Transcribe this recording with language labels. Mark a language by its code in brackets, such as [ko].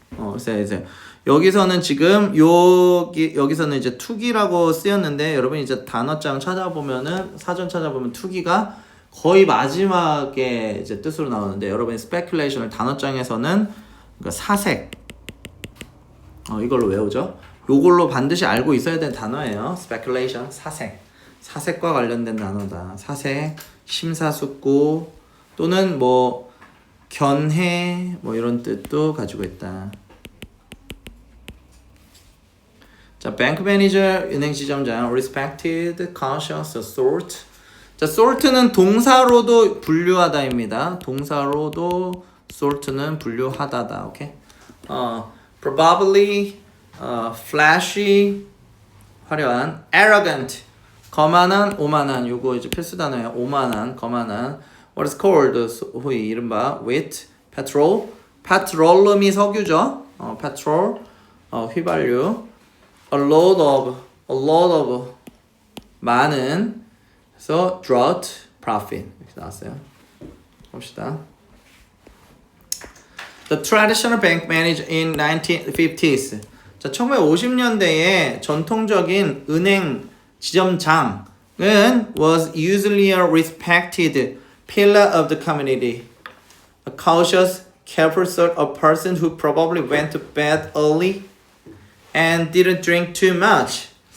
[ko] 그래서 이제 여기서는 지금 여기서는 이제 투기라고 쓰였는데, 여러분 이제 단어장 찾아보면은, 사전 찾아보면 투기가 거의 마지막에 이제 뜻으로 나오는데, 여러분이 speculation을 단어장에서는 그러니까 사색, 이걸로 외우죠. 요걸로 반드시 알고 있어야 되는 단어예요. speculation, 사색과 관련된 단어다. 사색, 심사숙고 또는 뭐 견해 뭐 이런 뜻도 가지고 있다. 자, bank manager, 은행 지점장, respected, conscious, sort. 자, sort는 동사로도 분류하다입니다. 동사로도 sort는 분류하다다. 오케이? probably, flashy, 화려한, arrogant, 거만한, 오만한. 요거 이제 필수 단어예요. 오만한, 거만한. What is called, 소위 이른바 wit, petrol. petroleum이 석유죠. petrol, 휘발유. a lot of, 많은. 그래서 drought, profit 이렇게 나왔어요. 봅시다. [en] The traditional bank managed in 1950s. [ko] 자, 1950년대에 전통적인 은행 지점장은 [en] was usually a respected pillar of the community. A cautious, careful sort of person who probably went to bed early and didn't drink too much.